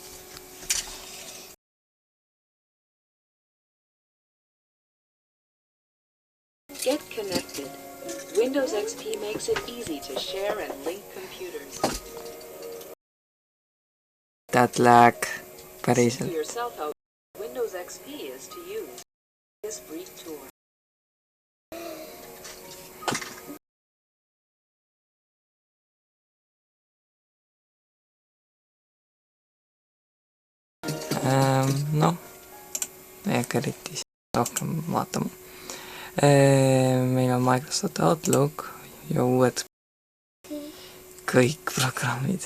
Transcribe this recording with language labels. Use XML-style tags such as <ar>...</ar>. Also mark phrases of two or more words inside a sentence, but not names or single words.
<en>Get connected. Windows XP makes it easy to share and link computers. That lag. Päriselt. See yourself how Windows XP is to use. This brief tour.</en> <et>Noh, ei hakka eriti rohkem vaatama. Meil on Microsoft Outlook ja uued kõik programmid.</et>